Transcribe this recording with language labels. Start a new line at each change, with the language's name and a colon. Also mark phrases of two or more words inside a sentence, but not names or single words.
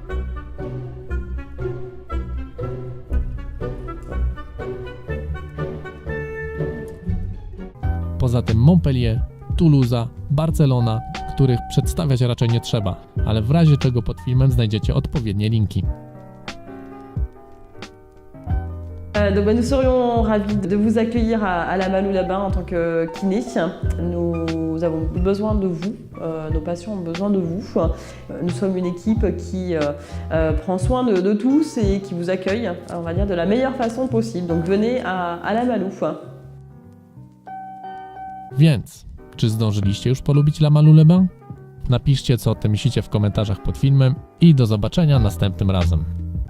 Polish: Poza tym Montpellier, Toulouse, Barcelona, których przedstawiać raczej nie trzeba, ale w razie czego pod filmem znajdziecie odpowiednie linki.
French: Donc, nous serions ravis de vous accueillir à La Malou-les-Bains en tant que kiné. Nous avons besoin de vous, nos patients ont besoin de vous. Nous sommes une équipe qui prend soin de tous et qui vous accueille, on va dire, de la meilleure façon possible. Donc venez à La Malou.
Polish: Więc, czy zdążyliście już polubić La Malou-les-Bains? Napiszcie, co o tym myślicie w komentarzach pod filmem i do zobaczenia następnym razem.